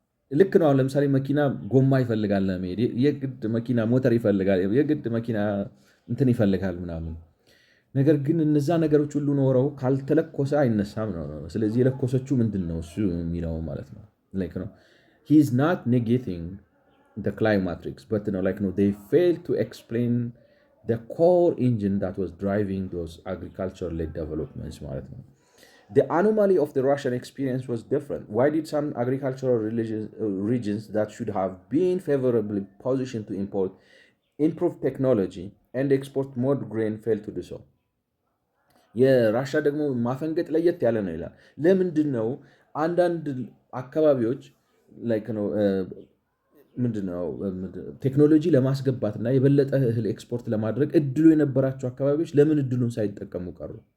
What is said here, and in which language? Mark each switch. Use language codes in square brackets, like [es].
[am] ልክ ነው። ለምሳሌ መኪና ጎማ ይፈልጋል ለመሄድ የግድ መኪና ሞተር ይፈልጋል፣ የግድ መኪና እንትን ይፈልጋል ምናምን። ነገር ግን እነዛ ነገሮች ሁሉ ኖረው ካልተለኮሰ አይነሳም ነው። ስለዚህ የለኮሰችው ምንድነው እሱ የሚለው ማለት ነው። [en] like no he is not negating the climatrix but they fail to explain the core engine that was driving those agriculture-led developments [am] ማለት ነው። [en] The anomaly of the Russian experience was different. Why did some agricultural regions that should have been favorably positioned to improve technology and export more grain fail to do so? [am] የራሻ ደግሞ ማፈንገጥ ለየት ያለ ነው ይላል። ለምንድን ነው አንዳንድ አካባቢዎች ነው ምንድነው ቴክኖሎጂ ለማስገባት እና የበለጠ እህል ኤክስፖርት ለማድረግ እድሉ የነበራቸው አካባቢዎች ለምን እድሉን ሳይጠቀሙ ቀሩ?